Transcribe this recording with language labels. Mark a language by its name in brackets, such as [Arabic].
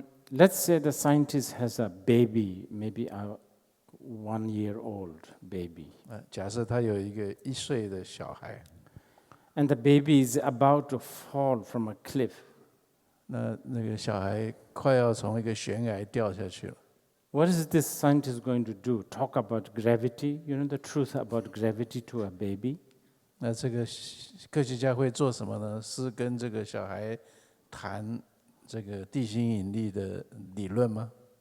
[English] let's say the scientist has a baby, maybe a 1-year-old baby. [Chinese] 假设他有一个1岁的小孩， [English] and the baby is about to fall from a cliff. [Chinese] 那个小孩快要从一个悬崖掉下去了。 [English] What is this scientist going to do? Talk about gravity? You know the truth about gravity to a baby? [Chinese] 那这个科学家会做什么呢？是跟这个小孩谈这个地心引力的理论吗？